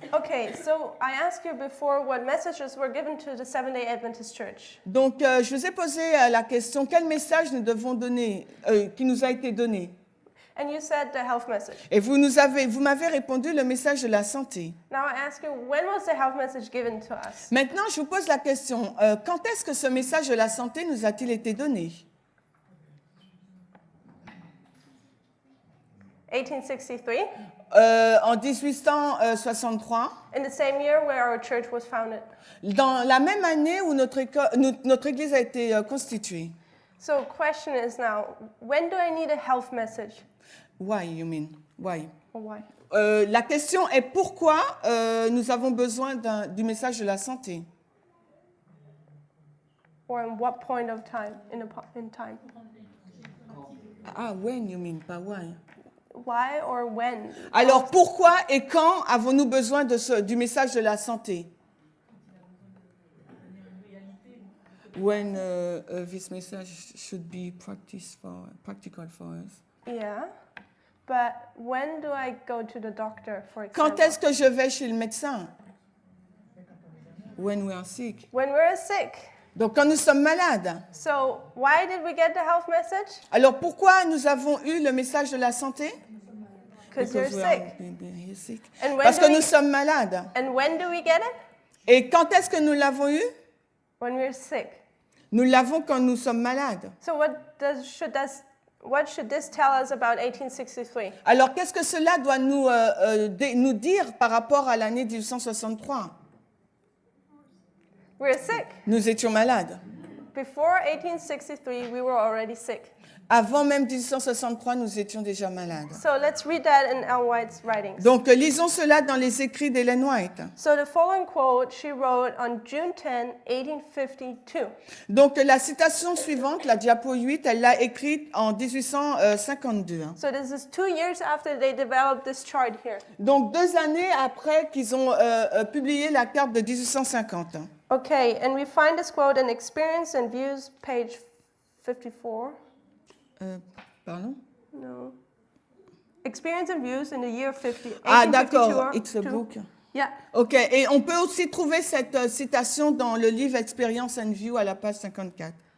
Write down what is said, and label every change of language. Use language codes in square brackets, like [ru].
[en] Okay, so I asked you before what messages were given to the Seventh-day Adventist Church. [fr] Donc je vous ai posé la question, quel message nous devons donner, qui nous a été donné? [en] And you said the health message. [fr] Et vous m'avez répondu le message de la santé. [en] Now I ask you, when was the health message given to us? [fr] Maintenant, je vous pose la question, quand est-ce que ce message de la santé nous a-t-il été donné? [en] 1863, [fr] En 1863, [en] in the same year where our church was founded. [fr] dans la même année où notre Église a été constituée. [en] So question is now, when do I need a health message? Why, you mean? Why? Or why? [fr] La question est pourquoi nous avons besoin du message de la santé? [en] Or in what point of time, in time? Ah, when, you mean, pas why. Why or when? [fr] Alors, pourquoi et quand avons-nous besoin du message de la santé? [en] When this message should be practical for us. Yeah, but when do I go to the doctor, for example? [fr] Quand est-ce que je vais chez le médecin? [en] When we are sick. When we're sick. [fr] Donc, quand nous sommes malades. [en] So why did we get the health message? [fr] Alors, pourquoi nous avons eu le message de la santé? [en] Because you're we are sick. sick. And when [fr] Parce [en] do [fr] que [en] we- [fr] nous sommes malades. [en] And when do we get it? [fr] Et quand est-ce que nous l'avons eu? [en] When we're sick. [fr] Nous l'avons quand nous sommes malades. [en] So what should this tell us about 1863? [fr] Alors, qu'est-ce que cela doit nous dire par rapport à l'année 1863? [en] We're sick. [fr] Nous étions malades. [en] Before 1863, we were already sick. [fr] Avant même 1863, nous étions déjà malades. [en] So let's read that in Ellen White's writings. [fr] Donc, lisons cela dans les écrits d'Ellen White. [en] So the following quote she wrote on June 10, 1852. [fr] Donc, la citation suivante, la diapo 8, elle l'a écrite en 1852. [en] So this is 2 years after they developed this chart here. [fr] Donc, 2 années après qu'ils ont publié la carte de 1850. [en] Okay, and we find this quote in Experience and Views, page 54. [fr] Pardon? [en] No. Experience and Views in the year 50. Ah, 1852 [fr] d'accord, [en] it's a to- book. Yeah. [fr] OK, et on peut aussi trouver cette citation dans le livre Experience and View à la page 54.